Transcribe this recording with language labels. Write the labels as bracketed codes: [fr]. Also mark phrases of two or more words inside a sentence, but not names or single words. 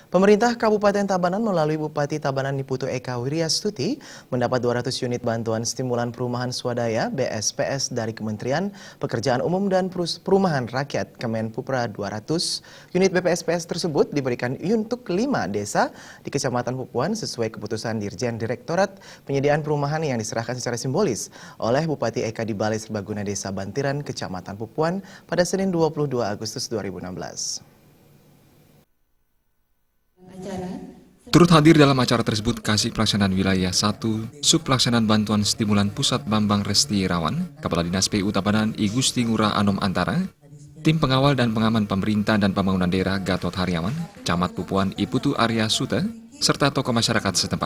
[id] Pemerintah Kabupaten Tabanan melalui Bupati Tabanan Niputu Eka Wiryastuti mendapat 200 unit bantuan stimulan perumahan swadaya BSPS dari Kementerian Pekerjaan Umum dan Perumahan Rakyat Kemenpupra. 200 unit BPSPS tersebut diberikan untuk 5 desa di Kecamatan Pupuan sesuai keputusan Dirjen Direktorat Penyediaan Perumahan yang diserahkan secara simbolis oleh Bupati Eka di Balai Serbaguna Desa Bantiran, Kecamatan Pupuan pada Senin 22 Agustus 2016. Turut hadir dalam acara tersebut Kasih Pelaksanaan Wilayah 1, Sub Pelaksanaan Bantuan Stimulan Pusat Bambang Resti Irawan, Kepala Dinas PU Tabanan I Gusti Ngurah Anom Antara, Tim Pengawal dan Pengaman Pemerintah dan Pembangunan Daerah Gatot Haryawan, Camat Pupuan Iputu Arya Sute, serta tokoh masyarakat setempat.